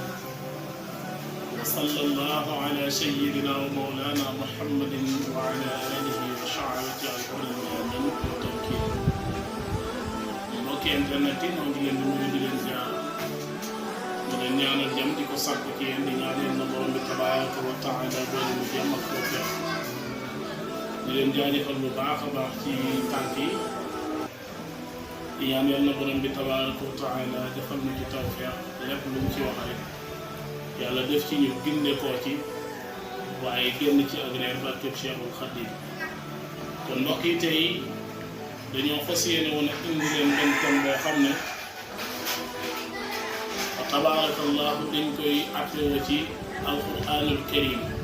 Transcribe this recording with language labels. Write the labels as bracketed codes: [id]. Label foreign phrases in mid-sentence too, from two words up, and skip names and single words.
[ar] وصلى الله على سيدنا ومولانا محمد وعلى آله وصحبه أجمعين والتوكيل [wo] mbokki internet yi ñoo ngi leen di nuyu di leen ziar di leen ñaanal jàmm di ko sàkk ci yéen di ñaanal na borom bi [ar] تبارك وتعالى [wo] boole mu jàmm ak tawfeex di leen jaajëfal bu baax a baax ci tànk yi yaan yal na borom bi [ar] تبارك وتعالى [wo] defal na ci tawfeex lépp lu mu ci wax rek yàlla def ci ñu ginde koo ci waaye génn ci ak reer barkeb Cheikhul Khadim kon mbokk yi tey dañoo fas yéene woon a indi leen benn thème boo xam ne tabarakallahu dañ koy attewa ci [ar] القرآن الكريم